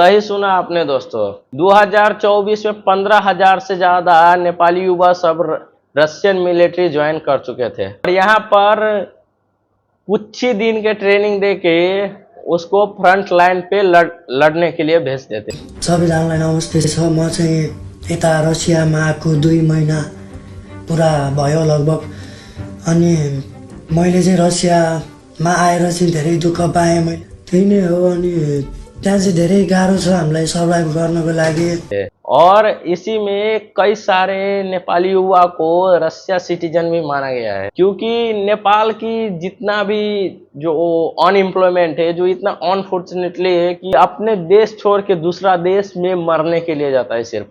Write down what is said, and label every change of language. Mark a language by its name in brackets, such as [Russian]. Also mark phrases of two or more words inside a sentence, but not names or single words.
[Hindi] सही सुना आपने दोस्तों, 2024 में 15,000 से ज्यादा नेपाली युवा सब [English] Russian military join [Hindi] कर चुके थे। और यहाँ पर कुछ ही दिन के ट्रेनिंग देके उसको [English] front line [Hindi] पे लड़ने के लिए भेज देते। [Nepali] सबैजनालाई नमस्ते छ। म चाहिँ यता रसियामा आएको 2 महिना पुरा भयो लगभग। अनि मैले चाहिँ रसियामा आएर चाहिँ धेरै दुःख पाएँ मैले, त्यही नै हो। अनि त्यहाँ चाहिँ धेरै गाह्रो छ हामीलाई सर्भाइभ गर्नको लागि। [Hindi] और इसी में कई सारे नेपाली युवा को रशिया सिटीजन भी माना गया है क्योंकि नेपाल की जितना भी जो अनएम्प्लॉयमेंट है जो इतना अनफॉर्चुनेटली है कि अपने देश छोड़ के दूसरा देश में मरने के लिए जाता है सिर्फ।